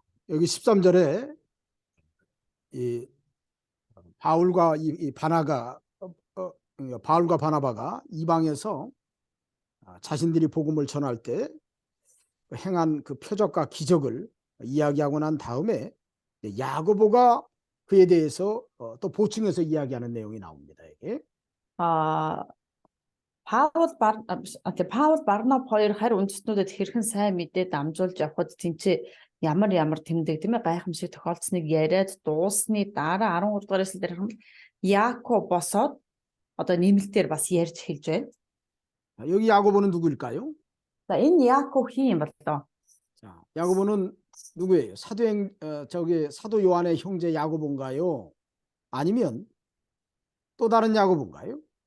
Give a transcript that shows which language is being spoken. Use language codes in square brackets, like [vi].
[ko] 여기 13절에 이 바울과 이 바나가 바울과 바나바가 이방에서 자신들이 복음을 전할 때 행한 그 표적과 기적을 이야기하고 난 다음에 야고보가 그에 대해서 또 보충해서 이야기하는 내용이 나옵니다. 이게. [mn] Паул Барнаб хоёр харь үндэстнүүдэд хэрхэн сайн мэдээ дамжуулж явхад тэнцээ ямар тэмдэг тийм ээ гайхамшиг тохиолдсныг яриад дуусны дараа 13 дугаар эшлэлээр харахад Яаков босоод одоо нэмэлтээр бас ярьж эхэлж байна. [ko] 여기 야고보는 누구일까요? [mn] За энэ Яаков хин юм болоо. [ko] 자, 야고보는 누구예요? 사도 요한의 형제 야고보인가요? 아니면 또 다른 야고보인가요?